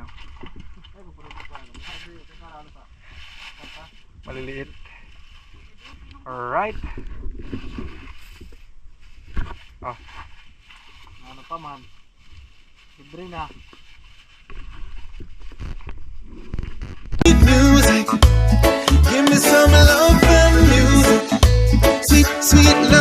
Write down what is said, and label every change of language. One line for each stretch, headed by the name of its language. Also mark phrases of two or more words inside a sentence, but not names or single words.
Filipino: Oh. Maliliit.
English: Alright. Oh.
Filipino: Ano pa man? Libre na.
English: Music, give me some love and music, sweet, sweet